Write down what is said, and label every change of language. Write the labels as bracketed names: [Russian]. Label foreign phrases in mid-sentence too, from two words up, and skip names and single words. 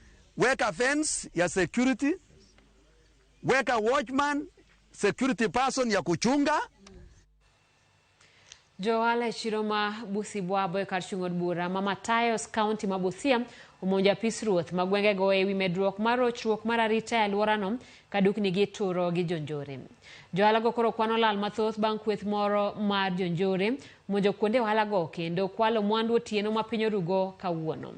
[Swahili] weka fence ya security, weka watchman, [English] security person [Swahili] ya kuchunga. [Luo (Kenya and Tanzania)] Joala chiro ma Busibwabo e kar chung'od bura ma Matayos County ma Busia omonjo apis ruoth ma gwengego ewi medruok mar rochruok mar arita e aluorano kadukni gi turo gi jonjore. Joala go koro kwano lal mathoth bang' kweth moro mar jonjore monjo kuonde ohala go kendo kwalo mwandu otieno ma piny orugo kawuono.